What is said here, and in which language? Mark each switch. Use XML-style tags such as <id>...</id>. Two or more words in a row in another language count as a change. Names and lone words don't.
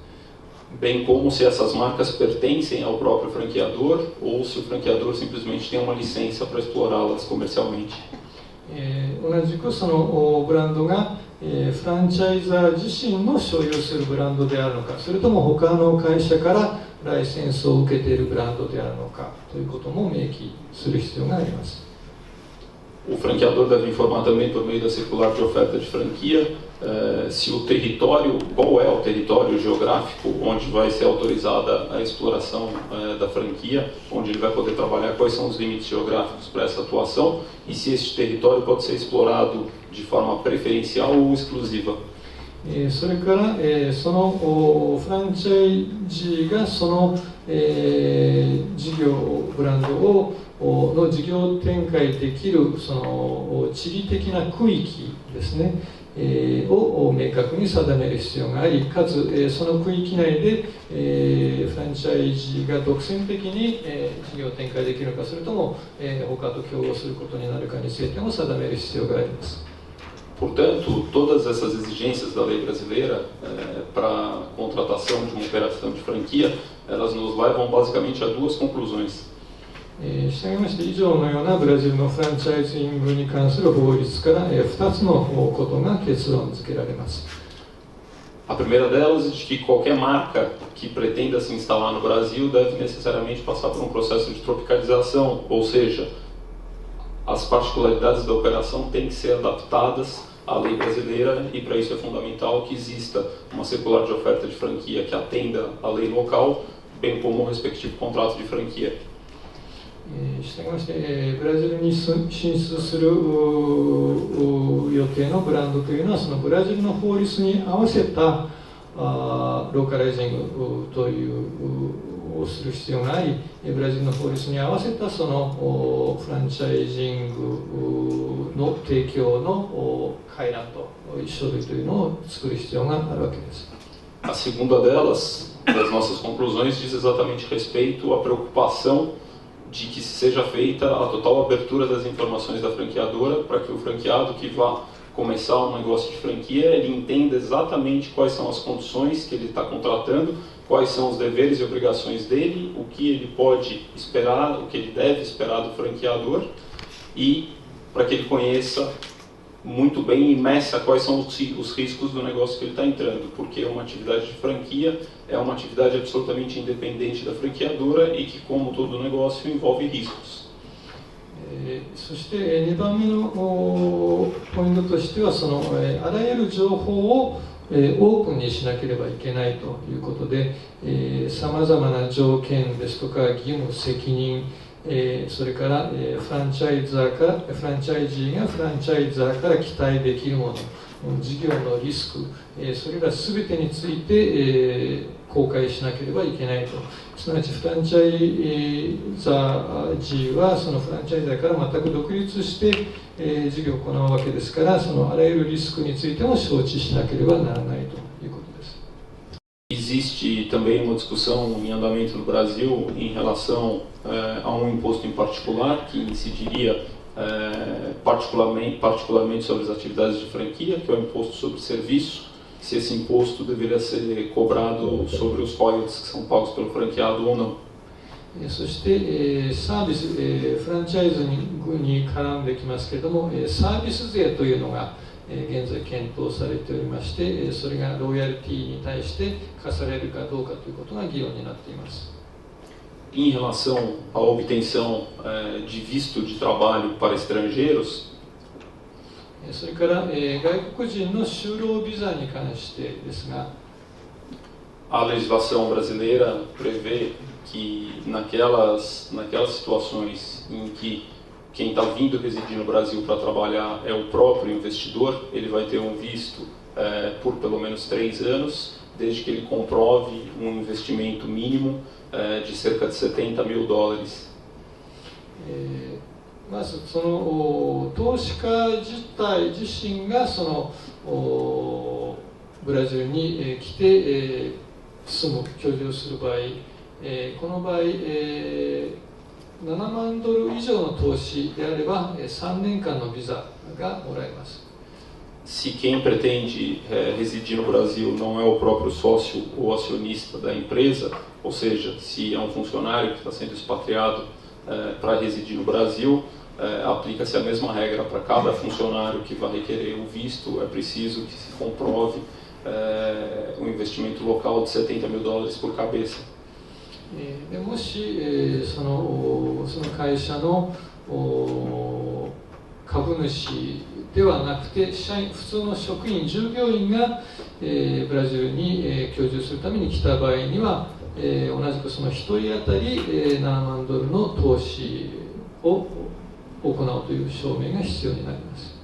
<pt>Bem como se essas marcas pertencem ao próprio franqueador ou se o franqueador simplesmente tem uma licença para explorá-las comercialmente.</pt> <ja>同じくそのブランドがフランチャイザー自身の所有するブランドであるのか、それとも他の会社からライセンスを受けているブランドであるのかということも明記する必要があります。</ja> <pt>O franqueador deve informar também por meio da circular de oferta de franquia se o território, qual é o território geográfico onde vai ser autorizada a exploração da franquia, onde ele vai poder trabalhar, quais são os limites geográficos para essa atuação e se este território pode ser explorado de forma preferencial ou exclusiva.</pt> <ja>それから、そのフランチャイジーがその、事業ブランドの事業展開できるその地理的な区域ですね、を明確に定める必要があり、かつ、その区域内で、フランチャイジーが独占的に、事業展開できるのか、それとも、他と競合することになるかについても定める必要があります。</ja> <pt>Portanto, todas essas exigências da lei brasileira para a contratação de uma operação de franquia, elas nos levam basicamente a 2 conclusões.</pt> <ja>したがいまして以上のようなブラジルのフランチャイジングに関する法律から2つのことが結論付けられます。</ja> <pt>A primeira delas é de que qualquer marca que pretenda se instalar no Brasil deve necessariamente passar por um processo de tropicalização, ou seja, as particularidades da operação têm que ser adaptadas à lei brasileira e para isso é fundamental que exista uma circular de oferta de franquia que atenda à lei local, bem como o respectivo contrato de franquia.</pt> <ja>したがいまして、ブラジルに進出する予定のブランドというのはそのブラジルの法律に合わせたローカライジングというをする必要があり、ブラジルの法律に合わせたそのフランチャイジングの提供の回覧と書類というのを作る必要があるわけです。</ja> <pt>A segunda delas, das nossas conclusões, diz exatamente respeito à preocupação de que seja feita a total abertura das informações da franqueadora para que o franqueado que vá começar um negócio de franquia, ele entenda exatamente quais são as condições que ele está contratando, quais são os deveres e obrigações dele, o que ele pode esperar, o que ele deve esperar do franqueador e para que ele conheça muito bem e meça quais são os riscos do negócio que ele está entrando, porque uma atividade de franquia é uma atividade absolutamente independente da franqueadora e que, como todo negócio, envolve riscos.</pt> <ja>そして2番目のポイントとしてはそのあらゆる情報をオープンにしなければいけないということで、さまざまな条件ですとか義務責任それから、フランチャイジーがフランチャイザーから期待できるもの、事業のリスク、それら全てについて、公開しなければいけないと。すなわちフランチャイザージはそのフランチャイザーから全く独立して、事業を行うわけですから、そのあらゆるリスクについても承知しなければならないということです。</ja> <pt>Existe também uma discussão em andamento no Brasil em relação a um imposto em particular que incidiria particularmente sobre as atividades de franquia, que é o imposto sobre serviço, se esse imposto deveria ser cobrado sobre os royalties que são pagos pelo franqueado ou não.</pt> <ja>そして、サービス、フランチャイズに絡んできますけれども、サービス税というのが現在検討されておりまして、それがロイヤリティに対して課されるかどうかということが議論になっています。</ja> <pt>Em relação à obtenção de visto de trabalho para estrangeiros,</pt> <ja>それから、外国人の就労ビザに関してですが、</ja> <pt>a legislação brasileira prevê que naquelas situações em que quem está vindo residir no Brasil para trabalhar é o próprio investidor, ele vai ter um visto por pelo menos 3 anos, desde que ele comprove um investimento mínimo de cerca de $70 mil.</pt> <ja>まずその投資家自体自身がそのブラジルに来て住む居住する場合、この場合$7万以上の投資であれば3年間のビザがもらえます。</ja> <pt>Se quem pretende residir no Brasil não é o próprio sócio ou acionista da empresa, ou seja, se é um funcionário que está sendo expatriado para residir no Brasil, aplica-se a mesma regra para cada funcionário que vai requerer o visto, é preciso que se comprove um investimento local de $70 mil por cabeça.</pt> <ja>でもし、その会社の株主ではなくて普通の職員、従業員が、ブラジルに、居住するために来た場合には、同じくその1人当たり、$7万の投資を行うという証明が必要になります。</ja>